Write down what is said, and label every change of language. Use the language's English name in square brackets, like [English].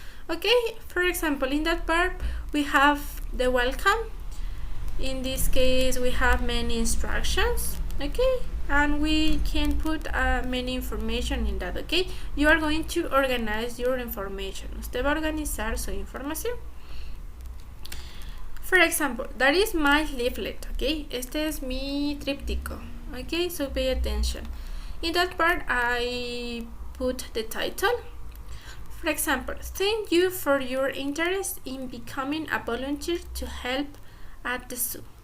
[English] Okay, for example, in that part, we have the welcome. In this case, we have many instructions, okay? And we can put many information in that, okay? You are going to organize your information. [Spanish] Usted va a organizar su información. [English] For example, that is my leaflet, okay? [Spanish] Este es mi tríptico, [English] okay? So pay attention. In that part, I put the title. For example, thank you for your interest in becoming a volunteer to help at the zoo.